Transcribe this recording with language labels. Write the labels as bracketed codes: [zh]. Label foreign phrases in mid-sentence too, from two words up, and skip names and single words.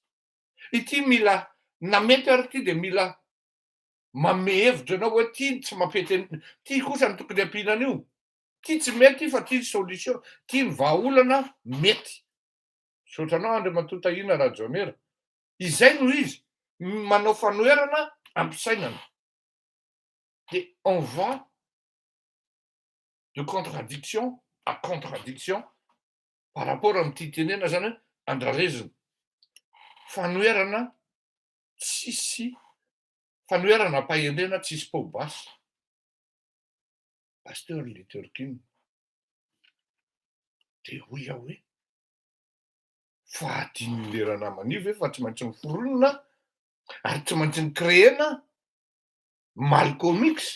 [mg] Ity mila na mety ary ity de mila manome hevitra anao hoe ty tsy mampety ty kosa ny tokony ampiana an'io. Ty tsy mety fa ty solution, ty ny vahaolana mety. Sotranao Andriamatoa Tahina Rajonera. Izay no izy manao fanoherana ampisainana. [fr] Et on va de contradiction à contradiction par rapport [mg] amin'ity tenena zany hoe andrarezina. Fanoherana tsisy fanoherana ampahendrena tsisy paobasy. Pasteur Luther King dia hoy aho hoe fahadin'ny lera namany ve fa tsy maintsy miforonina ary tsy maintsy nikréena Malcolm X.